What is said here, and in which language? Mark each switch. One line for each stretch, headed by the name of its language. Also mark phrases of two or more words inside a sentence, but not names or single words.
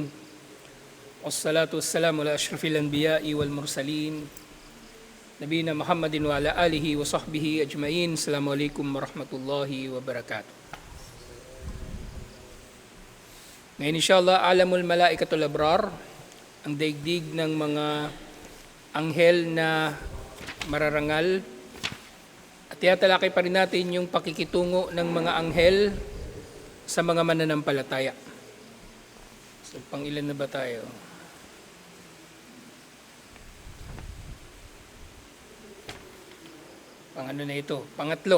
Arabic: والصلاة والسلام على أشرف الأنبياء والمرسلين. نبينا محمد وعلى آله وصحبه أجمعين. السلام عليكم ورحمة الله وبركاته.
Filipino: Ngayon inshallah,
Arabic: عالم الملائكة الأبرار,
Filipino: ang daigdig ng mga anghel na mararangal. At tiyatalakay pa rin natin yung pakikitungo ng mga anghel sa mga mananampalataya. So, pang ilan na ba tayo? Pang ano na ito? Pangatlo.